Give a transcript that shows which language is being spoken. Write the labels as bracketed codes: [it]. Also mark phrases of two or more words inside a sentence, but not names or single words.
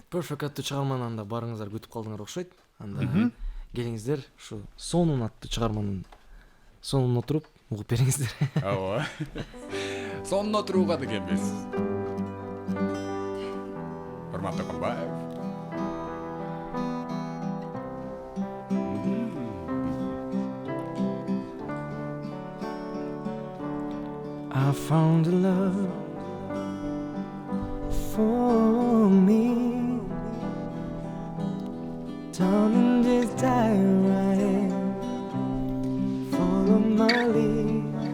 [ky] аттуу чыгарманы анда барыңыздар күтүп калдыңар окшойт. Анда келиңиздер ушу сонун аттуу чыгарманын сонуна отуруп угуп бериңиздер. Ооба. Сонуна отурууга дегенбиз. Урмат Токонбаев. [en] I found a love for me. Darling, this time right, follow my lead.